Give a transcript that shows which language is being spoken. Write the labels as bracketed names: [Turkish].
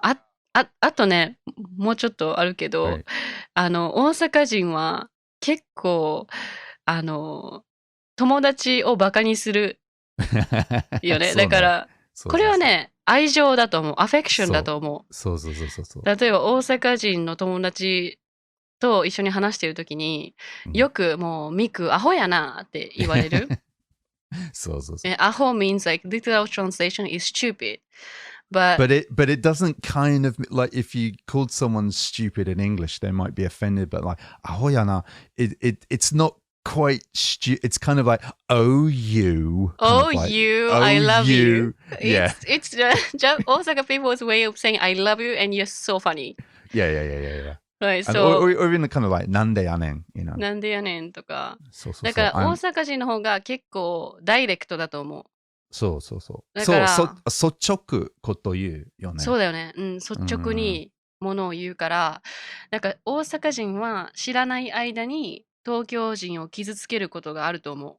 [Japanese] あとね、もうちょっとあるけど、大阪人は結構、友達をバカにするよね。だから、これはね、愛情だと思う。アフェクションだと思う。そう。例えば大阪人の友達と一緒に話してるときに、よくもうミクアホやなって言われる。そう。 [English] アホ means like literal translation is stupid. But it doesn't kind of like if you called someone stupid in English, they might be offended. But like ahoyana, it's not quite stupid. It's kind of like you. I love you. Yeah. It's just Osaka people's way of saying I love you and you're so funny. Yeah. Right, so or even kind of like [Japanese] なんでやねん, [English] you know. [Japanese] なんでやねんとか。そうだから大阪人の方が結構ダイレクトだと思う。そう。だから率直こと言うよね。そうだよね。率直にものを言うから、なんか大阪人は知らない間に東京人を傷つけることがあると思う。